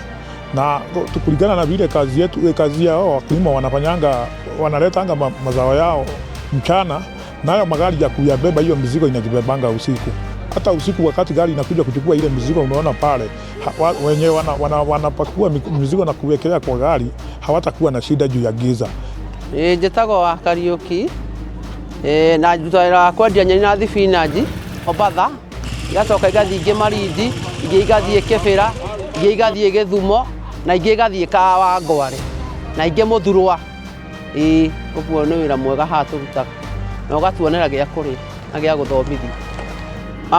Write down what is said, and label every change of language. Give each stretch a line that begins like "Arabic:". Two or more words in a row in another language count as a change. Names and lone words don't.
Swahili: Na kulingana na vile kazi yao wakulima wanafanyanga, wanaletanga mazao yao mchana, nayo magari ya kuyabeba hiyo mizigo inajibebanga usiku. Hata usiku wakati gari inakuja kuchukua ile mizigo, unaona pale wenyewe wanapakua mizigo na kuwekelea kwa gari, hawatakuwa na shida juu ya giza.
Kikuyu: Njĩtagwo wa Kariũki, na njutagĩra kwendia nyeni na thibinaji Obatha, igacoka igathiĩ ingĩ Marindi, ingĩ igathiĩ Kĩbĩra, ingĩ igathiĩ Gĩthumo, na ingĩ igathiĩ Kawangware, na ingĩ Mũthurwa. Ũguo nĩ wĩra mwega haha tũrutaga, na ũgatuonera gĩa kũrĩa na gĩa gũthomithia.